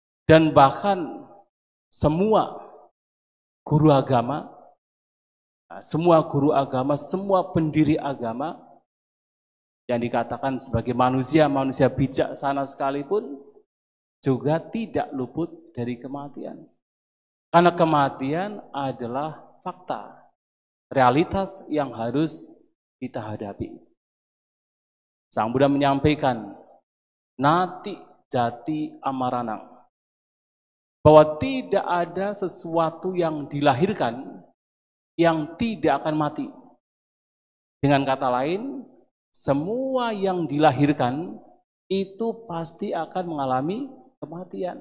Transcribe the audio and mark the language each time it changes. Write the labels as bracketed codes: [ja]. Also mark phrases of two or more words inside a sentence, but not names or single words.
[id] Dan bahkan semua guru agama, semua pendiri agama yang dikatakan sebagai manusia bijaksana sekalipun juga tidak luput dari kematian. Karena kematian adalah fakta, realitas yang harus kita hadapi. Sang Buddha menyampaikan, [pi] nati jati amaranang, [id] bahwa tidak ada sesuatu yang dilahirkan yang tidak akan mati. Dengan kata lain, semua yang dilahirkan itu pasti akan mengalami kematian.